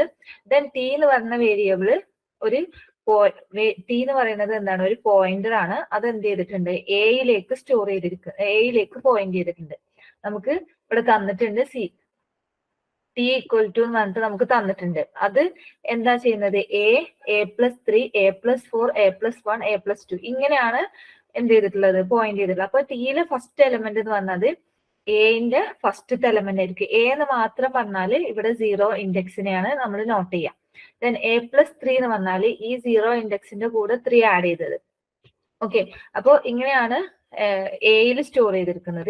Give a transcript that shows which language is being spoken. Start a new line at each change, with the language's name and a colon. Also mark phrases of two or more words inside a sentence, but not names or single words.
Malayalam: ദെൻ ടി എന്ന് പറഞ്ഞ വേരിയബിള് ടി എന്ന് പറയുന്നത് എന്താണ്, ഒരു പോയിന്റർ ആണ്. അത് എന്ത് ചെയ്തിട്ടുണ്ട്, എയിലേക്ക് സ്റ്റോർ ചെയ്തിരിക്കുന്നത്, എയിലേക്ക് പോയിന്റ് ചെയ്തിട്ടുണ്ട്. നമുക്ക് ഇവിടെ തന്നിട്ടുണ്ട് ടി
English: equal to
Malayalam: എന്ന് പറഞ്ഞിട്ട് നമുക്ക് തന്നിട്ടുണ്ട്. അത് എന്താ ചെയ്യുന്നത്,
English: a plus 3, a plus 4, a plus 1, a plus 2
Malayalam: ഇങ്ങനെയാണ് എന്ത് ചെയ്തിട്ടുള്ളത്, പോയിന്റ് ചെയ്തിട്ടുള്ളത്. അപ്പൊ ടിയിലെ
English: first element
Malayalam: എന്ന് പറഞ്ഞത് എന്റെ ഫസ്റ്റത്തെ എലമെന്റ് ആയിരിക്കും. എ എന്ന് മാത്രം പറഞ്ഞാൽ ഇവിടെ 0 ഇൻഡെക്സിനെയാണ് നമ്മൾ നോട്ട് ചെയ്യുക. ദെൻ
English: a plus 3
Malayalam: എന്ന് പറഞ്ഞാൽ ഈ 0 ഇൻഡെക്സിന്റെ കൂടെ 3 ആഡ് ചെയ്തത്. ഓക്കെ, അപ്പോ ഇങ്ങനെയാണ് എയിൽ സ്റ്റോർ ചെയ്തിരിക്കുന്നത്.